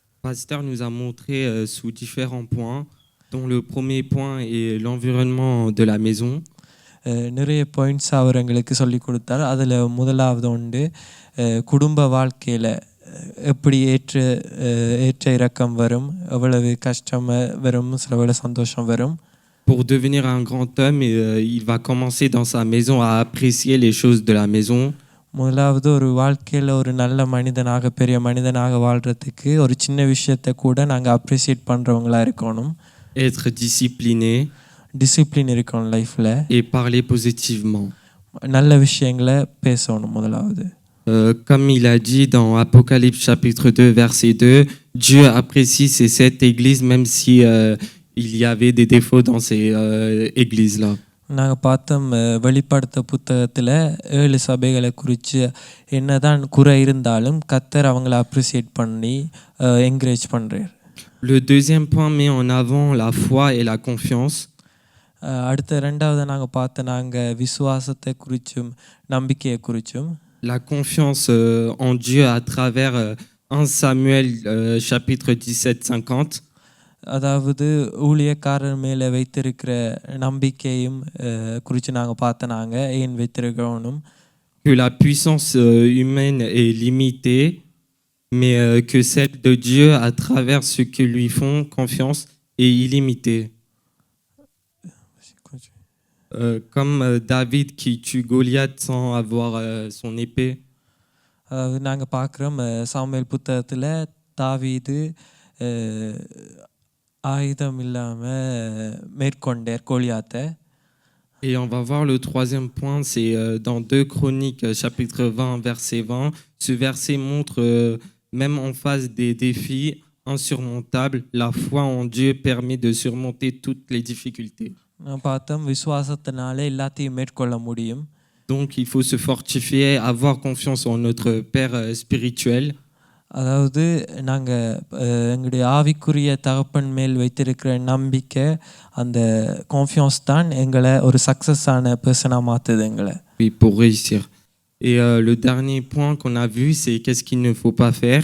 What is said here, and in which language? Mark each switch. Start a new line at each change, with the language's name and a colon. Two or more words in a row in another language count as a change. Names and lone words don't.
French: Pasteur nous a montré sous différents points, dont le premier point est l'environnement de la maison.
Tamil: நிறைய பாயிண்ட்ஸ் அவர் எங்களுக்கு சொல்லி கொடுத்தார். அதில் முதலாவது உண்டு குடும்ப வாழ்க்கையில் எப்படி ஏற்ற இறக்கம் வரும், எவ்வளவு கஷ்டம் வரும், சில வேளை சந்தோஷம் வரும்.
French: Pour devenir un grand homme, il va commencer dans sa maison à apprécier les choses de la maison.
Tamil: முதலாவது ஒரு வாழ்க்கையில் ஒரு நல்ல மனிதனாக, பெரிய மனிதனாக வாழ்கிறதுக்கு ஒரு சின்ன விஷயத்தை கூட நாங்கள் அப்ரிசியேட் பண்ணுறவங்களா இருக்கணும்.
French: Être discipliné.
Tamil: டிசிப்ளின் இருக்கணும் லைஃப்பில்.
French: Et parler positivement.
Tamil: நல்ல விஷயங்களை பேசணும் முதலாவது.
French: Comme il a dit dans Apocalypse chapitre 2 verset 2, Dieu apprécie ces 7 églises même si il y avait des défauts dans ces églises-là.
Tamil: நாங்கள் பார்த்தோம் வெளிப்படுத்த புத்தகத்தில் 7 சபைகளை குறித்து என்னதான் குறை இருந்தாலும் கர்த்தர் அவங்கள அப்ரிசியேட் பண்ணி என்கரேஜ் பண்ணுறார்.
French: Le deuxième point met en avant la foi et la confiance.
Tamil: அடுத்த ரெண்டாவது நாங்கள் பார்த்த நாங்கள் விசுவாசத்தை குறித்தும் நம்பிக்கையை குறித்தும்.
French: La confiance en Dieu à travers 1 Samuel chapitre 17-50.
Tamil: அதாவது ஊழியக்காரர் மேலே வைத்திருக்கிற நம்பிக்கையும் குறித்து நாங்கள் பார்த்த நாங்கள் ஏன் வைத்திருக்கணும்.
French: Que la puissance humaine est limitée, mais que celle de Dieu à travers ceux qui lui font confiance est illimitée. Comme David qui tue Goliath sans avoir son épée.
Tamil: நாங்கள் பார்க்குறோம் சாமுவேல் புத்தகத்தில் தாவீது ஆயுதம் இல்லாமல் மேற்கொண்டார் கோலியாத்தை.
French: Et on va voir le troisième point, c'est dans 2 Chroniques chapitre 20 verset 20. Ce verset montre même en face des défis insurmontables, la foi en Dieu permet de surmonter toutes les difficultés.
Tamil: நான் பார்த்தோம் விசுவாசத்தினாலே எல்லாத்தையும் மேற்கொள்ள முடியும்.
French: Donc il faut se fortifier, avoir confiance en notre Père spirituel.
Tamil: அதாவது நாங்கள் எங்களுடைய ஆவிக்குரிய தகப்பன் மேல் வைத்திருக்கிற நம்பிக்கை, அந்த கான்ஃபியன்ஸ் தான் எங்களை ஒரு
English: successful person
Tamil: மாற்றுது எங்களை.
French: Oui, pour réussir. Et le dernier point qu'on a vu, c'est qu'est-ce qu'il ne faut pas faire.